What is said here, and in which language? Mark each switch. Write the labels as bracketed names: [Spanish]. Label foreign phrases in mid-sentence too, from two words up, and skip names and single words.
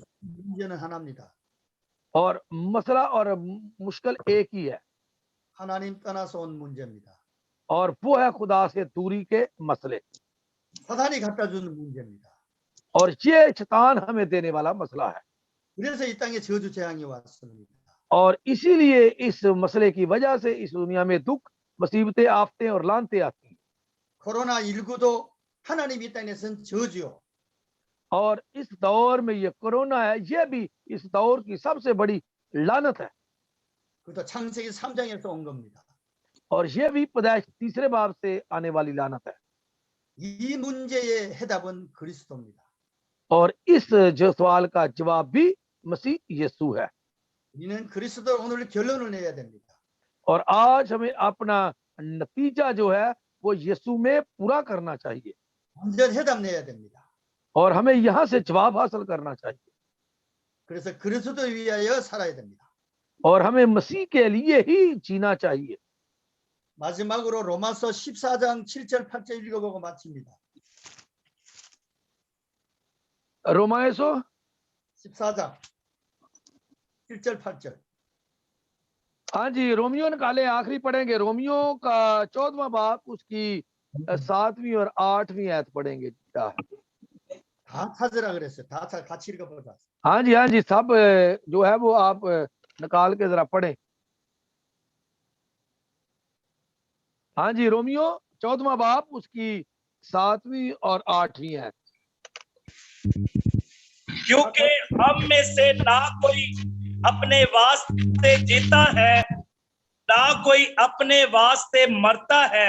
[Korean] 문제는 하나입니다. [Urdu] اور مسئلہ اور مشکل ایک ہی ہے [Korean] 하나님 떠나서 온 문제입니다. [Urdu] اور وہ ہے خدا سے دوری کے مسئلے [Korean] 사단이 갖다 주는 문제입니다. [Urdu] اور یہ شیطان ہمیں دینے والا مسئلہ ہے [Korean] 그래서 이 땅에 저주 재앙이 왔습니다. [Urdu] اور اسی لیے اس مسئلے کی وجہ سے اس دنیا میں دکھ، مصیبتیں، آفتیں اور لعنتیں آتی ہیں [Korean] 코로나 19도 하나님 이 땅에서는 저주요. [Urdu] اور اس دور میں یہ کورونا ہے، یہ بھی اس دور کی سب سے بڑی لعنت ہے [Korean] 그것도 창세기 3장에서 온 겁니다. [Urdu] اور یہ بھی پیدائش تیسرے باب سے آنے والی لعنت ہے [Korean] 이 문제의 해답은 그리스도입니다. [Urdu] اور اس جو سوال کا جواب بھی مسیح یسوع ہے [Korean] 우리는 그리스도 오늘 결론을 내야 됩니다. [Urdu] اور آج ہمیں اپنا نتیجہ جو ہے وہ یسوع میں پورا کرنا چاہیے [Korean] 완전 해답 내야 됩니다. [Urdu] اور ہمیں یہاں سے جواب حاصل کرنا چاہیے [Korean] 그래서 그리스도 위하여 살아야 됩니다. [Urdu] اور ہمیں مسیح کے لیے ہی جینا چاہیے [Korean] 마지막으로 로마서 14장 7절 8절 읽어보고 마칩니다. रोमायसो 14장 7절 8절. [Urdu] ہاں جی، رومیو نکالے، آخری پڑھیں گے رومیو کا 14واں باب، اس کی 7ویں اور 8ویں آیت پڑھیں گے. [Korean] 다 찾으라 그랬어요. 다 같이 읽어보자. [Urdu] ہاں جی، سب جو ہے وہ آپ نکال کے ذرا پڑھیں. ہاں جی، رومیو 14واں باب، اس کی 7ویں اور 8ویں آیت. کیونکہ ہم میں سے نہ کوئی اپنے واسطے جیتا ہے، نہ کوئی اپنے واسطے مرتا ہے.